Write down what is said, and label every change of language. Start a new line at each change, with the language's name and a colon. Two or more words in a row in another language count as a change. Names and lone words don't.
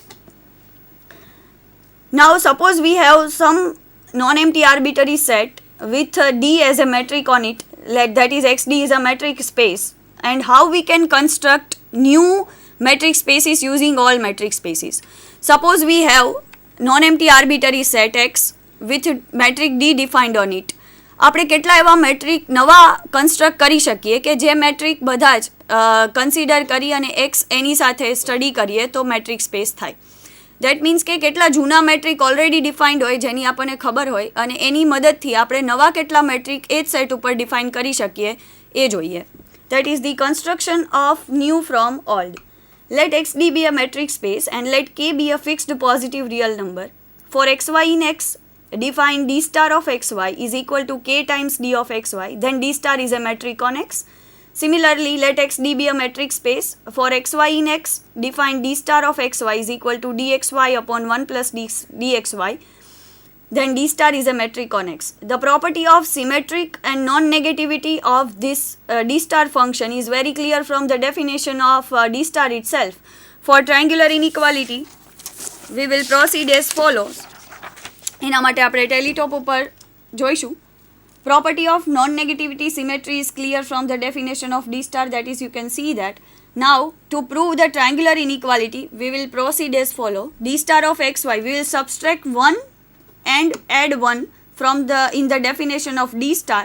English: Now suppose we have some non-empty arbitrary set with D as a metric on it, that is XD is a metric space, and how we can construct new metric spaces using all metric spaces. Suppose we have non-empty arbitrary set X with metric D defined on it.
Gujarati: આપણે કેટલા એવા મેટ્રિક નવા કન્સ્ટ્રક્ટ કરી શકીએ કે જે મેટ્રિક બધા જ કન્સિડર કરી અને એક્સ એની સાથે સ્ટડી કરીએ તો મેટ્રિક સ્પેસ થાય.
English: that means
Gujarati: કે કેટલા જૂના મેટ્રિક
English: already defined
Gujarati: હોય જેની આપણને ખબર હોય અને એની મદદથી આપણે નવા કેટલા મેટ્રિક એ જ સેટ ઉપર ડિફાઇન કરી શકીએ એ જોઈએ.
English: that is the construction of new from old. Let xd be a metric space and let k be a fixed positive real number. For xy in X, define d star of xy is equal to k times d of xy, then d star is a metric on X. Similarly, let xd be a metric space. For xy in X, define d star of xy is equal to dxy upon 1 plus dxy, then d star is a metric on X. The property of symmetric and non-negativity of this d star function is very clear from the definition of d star itself. For triangular inequality, we will proceed as follows.
Gujarati: એના માટે આપણે ટેલિટોપ ઉપર જોઈશું.
English: Property of non-negativity symmetry is clear from the definition of d star, that is you can see that. Now to prove the triangular inequality, we will proceed as follow. D star of xy, we will subtract 1 and add 1 from in the definition of d star.